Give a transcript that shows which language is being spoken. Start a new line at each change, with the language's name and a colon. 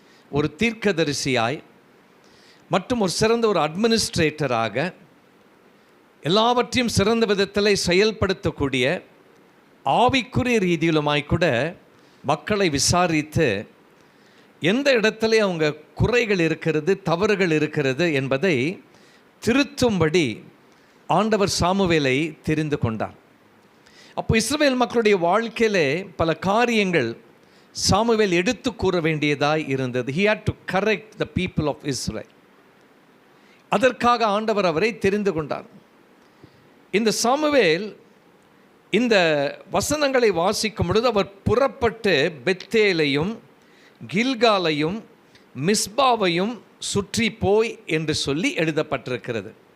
Tamil: ஒரு தீர்க்கதரிசியாய் மற்றும் ஒரு சிறந்த ஒரு அட்மினிஸ்ட்ரேட்டராக எல்லாவற்றையும் சிறந்த விதத்தில் செயல்படுத்தக்கூடிய ஆவிக்குரிய ரீதியிலுமாய் கூட மக்களை விசாரித்து எந்த இடத்துல அவங்க குறைகள் இருக்கிறது, தவறுகள் இருக்கிறது என்பதை திருத்தும்படி ஆண்டவர் சாமுவேலை தெரிந்து கொண்டார். அப்போ இஸ்ரவேல் மக்களுடைய வாழ்க்கையிலே பல காரியங்கள் சாமுவேல் எடுத்து கூற வேண்டியதாய் இருந்தது.
English: He had to correct the people of Israel.
Tamil: அதற்காக ஆண்டவர் அவரை தெரிந்து கொண்டார். இந்த சாமுவேல் இந்த வசனங்களை வாசிக்கும் பொழுது அவர் புறப்பட்டு பெத்தேலையும் கில்காலையும் மிஸ்பாவையும் சுற்றி போய் என்று சொல்லி எழுதப்பட்டிருக்கிறது.